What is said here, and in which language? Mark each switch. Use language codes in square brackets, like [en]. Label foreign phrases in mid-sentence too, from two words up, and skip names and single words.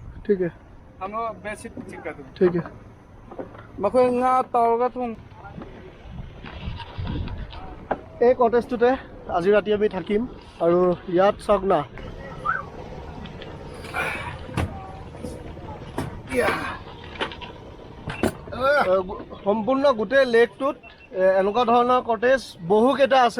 [as] ঠিক আছে, [hi] हम लोग बेडशीट चेक कर देंगे [as] ঠিক আছে। मखोई nga tawga tung এই কটেজটোতে আজি ৰাতি আমি থাকিম। আৰু ইয়াত চাওক না, সম্পূৰ্ণ গোটেই লেকটোত এনেকুৱা ধৰণৰ কটেজ বহুকেইটা আছে।